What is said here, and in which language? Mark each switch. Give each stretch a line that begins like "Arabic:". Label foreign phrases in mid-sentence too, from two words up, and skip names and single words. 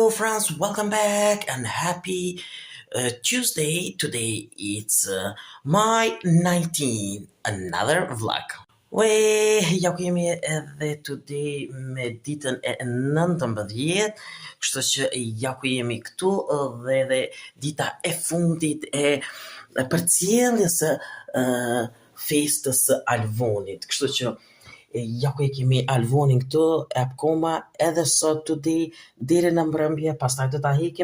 English: friends, welcome back and happy Tuesday. Today it's my 19, another vlog.
Albanian: Ja ku jemi edhe today me ditën e 19, kështu që ja ku jemi këtu dhe edhe dita e fundit e përcjelljes së festës së Alvonit, kështu që ja ku e kemi Alvonin këtu, e akoma edhe sot today deri në mbrëmje, pastaj do ta hekim.